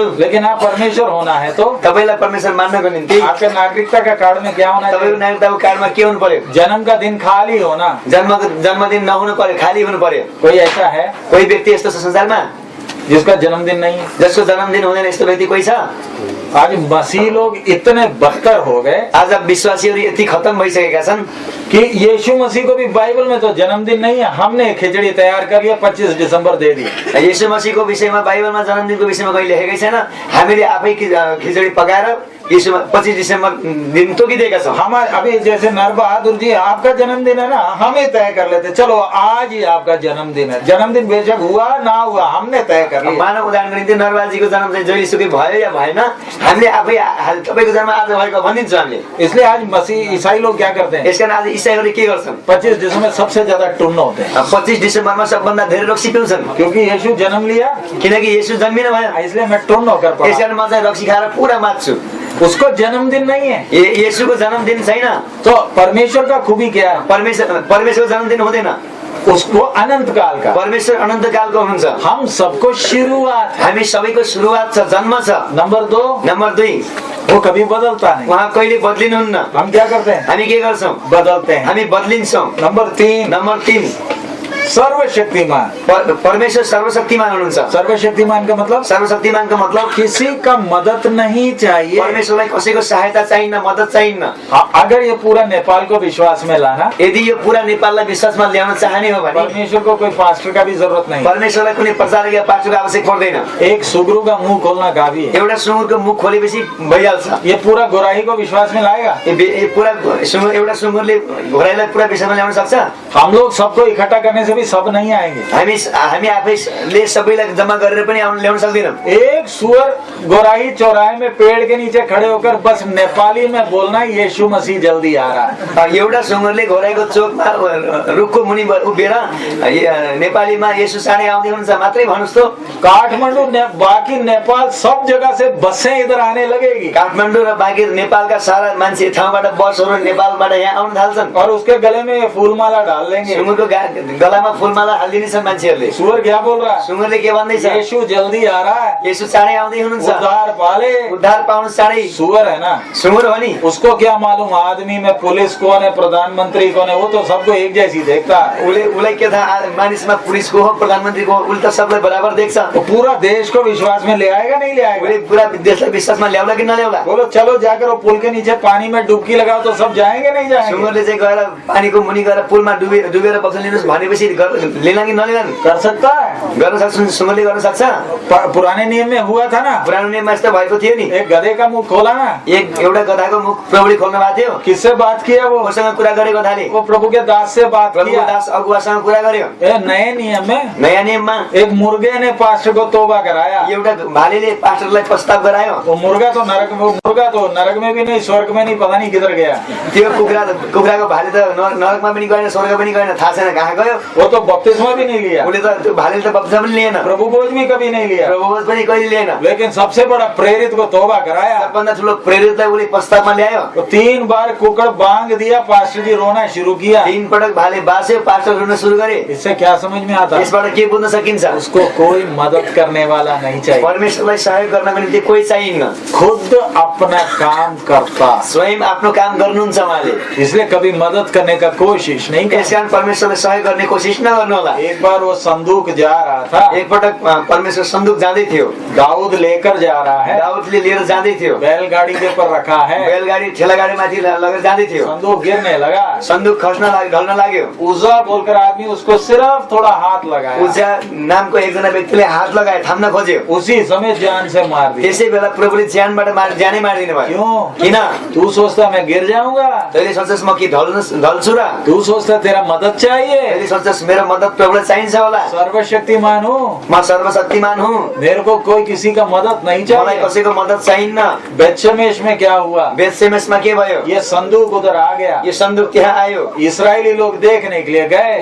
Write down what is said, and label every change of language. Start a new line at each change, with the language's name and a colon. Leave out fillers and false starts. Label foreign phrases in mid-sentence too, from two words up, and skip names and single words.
Hindi: लेकिन आप परमेश्वर होना है तो
Nepali: तपाईँलाई परमेश्वर मान्नको निम्ति
Hindi: आपके नागरिकता का कार्ड में क्या होना
Nepali: तपाईँको
Hindi: चाहिए?
Nepali: नागरिकताको कार्डमा के हुनु पर्यो?
Hindi: जन्म का दिन खाली होना।
Nepali: जन्मदिन नहुनु पर्यो, खाली हुनु पर्यो।
Hindi: कोई ऐसा है
Nepali: कोही व्यक्ति यस्तो छ संसारमा
Hindi: जिसका जन्मदिन नहीं है?
Nepali: जसको जन्मदिन हुँदैन यस्तो व्यक्ति कोही छ?
Hindi: आज मसीह लोग इतने बदतर हो गए
Nepali: आज विश्वासीहरू यति खत्म भइसकेका छन्
Hindi: कि यीशु मसीह को भी बाइबल में तो जन्मदिन नहीं है, हमने खिचड़ी तैयार कर लिया 25 दिसंबर दे दी।
Nepali: यीशु मसीहको विषयमा बाइबलमा जन्मदिनको विषयमा कहिले लेखेकै छैन। हामीले आफै खिचडी पकाएर यीशु 25 दिसंबर दिन तोकिदिएका छौँ।
Hindi: हम अभी जैसे नरबहादुर जी आपका जन्मदिन है ना, हम ही तय कर लेते चलो आज ही आपका जन्मदिन है। जन्मदिन बेशक हुआ ना हुआ हमने तय कर लिया।
Nepali: मानव उदाहरणको निम्ति नरबहादुरजीको जन्मदिन जहिलेसुकै भयो या भएन हामीले आफै तपाईँको जन्म आज भएको भनिदिन्छौँ हामीले।
Hindi: इसलिए आज मसीह ईसाई लोग क्या करते हैं?
Nepali: यसकारण आज इसाईहरूले के गर्छन्?
Hindi: 25 दिसंबर सबसे ज्यादा टुन्न होते हैं
Nepali: 25 दिसंबरमा सबभन्दा धेरै रक्सी पिउँछन्।
Hindi: क्योंकि यीशु जन्म लिया,
Nepali: किनकि येशू जन्मिनु भयो।
Hindi: इसलिए मैं टुन्न होकर पड़ा।
Nepali: यसकारण म चाहिँ रक्सी खाएर पुरा मात्छु।
Hindi: उसको जन्मदिन नहीं है।
Nepali: येशूको जन्मदिन छैन।
Hindi: तो परमेश्वर का खूबी क्या है?
Nepali: परमेश्वरको जन्मदिन हुँदैन।
Hindi: उसको अनंत काल का।
Nepali: परमेश्वर अनन्त कालको हुनुहुन्छ।
Hindi: हम सबको शुरुआत है।
Nepali: हामी सबैको सुरुवात छ, जन्म छ।
Hindi: नंबर 2
Nepali: नम्बर 2
Hindi: वो कभी बदलता नहीं।
Nepali: उहाँ कहिले बदलिनुहुन्न।
Hindi: हम क्या करते हैं?
Nepali: हामी के गर्छौं?
Hindi: बदलते हैं।
Nepali: हामी बदलिन्छौं।
Hindi: नंबर 3,
Nepali: नम्बर 3,
Hindi: सर्वशक्तिमान।
Nepali: परमेश्वर सर्वशक्तिमान हुनुहुन्छ।
Hindi: सर्वशक्तिमान का मतलब
Nepali: सर्वशक्तिमानको मतलब
Hindi: किसी का मदद नहीं चाहिए।
Nepali: परमेश्वरलाई कसैको सहायता चाहिन्न, मद्दत चाहिन्न।
Hindi: अगर ये पूरा नेपाल को विश्वास में लाना,
Nepali: यदि यो पूरा नेपाललाई विश्वासमा ल्याउन चाहने हो भने
Hindi: परमेश्वर को कोई पास्टर का भी जरूरत नहीं।
Nepali: परमेश्वरलाई कुनै प्रचारक या पास्टरको आवश्यक पर्दैन।
Hindi: एक सुगरू का मुंह खोलना काफी है।
Nepali: एउटा सुँगुरको मुख खोलेपछि भइहाल्छ।
Hindi: ये पूरा गोराही को विश्वास में लाएगा।
Nepali: यो पूरा सुँगुर, एउटा सुँगुरले घोराइलाई पूरा विश्वासमा ल्याउन सक्छ?
Hindi: हम लोग सबको इकट्ठा करने से भी सब नहीं आएंगे।
Nepali: हामी आफैले सबैलाई जम्मा गरेर पनि ल्याउन सक्दैनौँ।
Hindi: एक सुअर गोराही चौराहे में पेड़ के नीचे खड़े होकर बस नेपाली में बोलना, यीशु मसीह जल्दी आ रहा है।
Nepali: एउटा सुँगुरले घोराइको चोकमा रुखको मुनि उभिएर नेपालीमा येशू चाँडै आउँदै हुनुहुन्छ मात्रै भन्नुस् त।
Hindi: काठमांडू बाकी नेपाल सब जगह से बसें इधर आने लगेगी।
Nepali: काठमाडौँ र बाँकी नेपालका सारा मान्छे ठाउँबाट बसहरू नेपालबाट यहाँ आउन थाल्छन्
Hindi: और उसके गले में ये फूलमाला डाल देंगे।
Nepali: सुँगुरको गलामा फूलमाला हालिदिनेछन् मान्छेहरूले।
Hindi: सुअर क्या बोल रहा है?
Nepali: सुँगुरले के भन्दैछ?
Hindi: यीशु जल्दी आ रहा है,
Nepali: येशू चाँडै आउँदै हुनुहुन्छ,
Hindi: उद्धार पाले।
Nepali: उद्धार पाउनु चाँडै।
Hindi: सुअर है ना,
Nepali: सुँगुर हो नि।
Hindi: उसको क्या मालूम आदमी में पुलिस कौन है, प्रधानमंत्री कौन है? वो तो सबको एक जैसी देखता है।
Nepali: उसलाई के थाहा मानिसमा पुलिसको हो, प्रधानमन्त्रीको हो, उसले त सबलाई बराबर देख्छ।
Hindi: तो पूरा देश को विश्वास में ले आएगा नहीं ले आएगा?
Nepali: उसले पूरा देशलाई विश्वासमा ल्याउला कि नल्याउला?
Hindi: बोलो चलो जाकर वो पुल के नीचे पानी में डुबकी लगाओ तो सब जाएंगे नहीं जाएंगे?
Nepali: सुँगुरले चाहिँ गएर पानीको मुनि गएर पुलमा डुबेर बक्सन लिनुहोस् भनेपछि लिएला कि नलिएलान्?
Hindi: कर सकता है।
Nepali: गर्न सक्छ, सुँगुरले गर्न सक्छ।
Hindi: पुराने नियम में हुआ था ना,
Nepali: पुरानो नियममा यस्तो भएको थियो नि।
Hindi: एक गधे का मुंह खोला ना,
Nepali: एउटा गधाको मुख प्रभुले खोल्नु भएको थियो।
Hindi: किससे बात किया? वो
Nepali: उसँग कुरा गरे गधाले।
Hindi: वो प्रभु के दास से बात
Nepali: प्रभुको
Hindi: किया।
Nepali: दास अगुवासँग कुरा गर्यो।
Hindi: नए नियम में
Nepali: नयाँ नियममा
Hindi: एक मुर्गे ने पास्टर को तोबा कराया।
Nepali: एउटा भालेले पास्टरलाई प्रस्ताव गरायो।
Hindi: वो मुर्गा तो नरक में भी नहीं, स्वर्ग में नहीं, पता नहीं किधर गया।
Nepali: त्यो कुखुराको भाले त नरकमा पनि गएन, स्वर्ग पनि गएन, थाहा छैन कहाँ गयो।
Hindi: वो तो बपतिस्मा भी नहीं लिया,
Nepali: उसले त त्यो भालेले त बप्तिस्मा पनि लिएन,
Hindi: प्रभु भोज भी कभी नहीं लिया,
Nepali: प्रभुभोज पनि कहिले लिएन।
Hindi: लेकिन सबसे बड़ा प्रेरित को तोबा कराया।
Nepali: सबभन्दा ठुलो प्रेरितलाई उसले प्रस्तावमा ल्यायो।
Hindi: तो 3 बार कुकड़ बांग दिया, पास्टर जी रोना शुरू किया।
Nepali: 3 पटक भाले बास्यो, पास्टर रुन सुरु गरे।
Hindi: इससे क्या समझ में आता?
Nepali: यसबाट के बुझ्न सकिन्छ?
Hindi: उसको कोई मदद करने वाला नहीं चाहिए,
Nepali: परमेश्वरलाई सहयोग गर्नको निम्ति कोही चाहिन्न,
Hindi: खुद अपना काम करता।
Nepali: स्वयं आफ्नो काम गर्नुहुन्छ उहाँले।
Hindi: इसलिए कभी मदद करने का कोशिश नहीं कर।
Nepali: यसकारण परमेश्वरलाई सहयोग गर्ने कोसिस नगर्नु होला।
Hindi: एक बार वो संदूक जा रहा था,
Nepali: एक पटक परमेश्वर संदूक जाँदै थियो।
Hindi: दाऊद लेकर जा रहा है,
Nepali: दाउदले लिएर जाँदै थियो।
Hindi: बैलगाड़ी के पर रखा है,
Nepali: बैलगाडी ठेलागाडीमाथि लगेर जाँदै थियो।
Hindi: संदूक गिरने लगा,
Nepali: संदूक खस्न लाग्यो, ढल्न लाग्यो।
Hindi: उजा बोलकर आदमी उसको सिर्फ थोड़ा हाथ लगाया,
Nepali: उजा नामको एकजना व्यक्तिले हात लगाए, थाम्न खोज्यो।
Hindi: उसी समय जान से मार दिया।
Nepali: त्यसै बेला प्रभुले ज्यानबाट ज्यानै मारिदिनु भयो।
Hindi: क्यों?
Nepali: किन?
Hindi: तू सोचता मैं गिर जाऊंगा,
Nepali: तैँले सोच्छस् म कि ढल्छु र?
Hindi: तू सोचता तेरा मदद चाहिए।
Nepali: तैँले सोच्छस् मेरो मद्दत प्रभुलाई चाहिन्छ होला?
Hindi: सर्वशक्तिमान हूँ,
Nepali: म सर्वशक्तिमान हुँ,
Hindi: मेरे को कोई किसी का मदद नहीं
Nepali: मलाई
Hindi: चाहिए।
Nepali: कसैको मद्दत चाहिन्न।
Hindi: बेतशेमेश में क्या हुआ?
Nepali: बेतशेमेशमा के भयो?
Hindi: ये संदूक उधर आ गया,
Nepali: यो संदूक त्यहाँ आयो।
Hindi: इस्राएली लोग देखने के लिए गए,